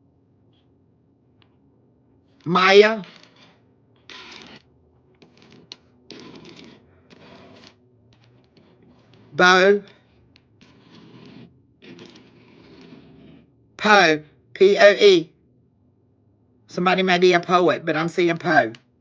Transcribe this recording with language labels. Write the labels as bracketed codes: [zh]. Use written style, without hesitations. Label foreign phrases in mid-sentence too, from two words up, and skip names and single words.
[en] Maya, Bo. Poe. P-O-E. Somebody may be a poet, but I'm seeing Poe.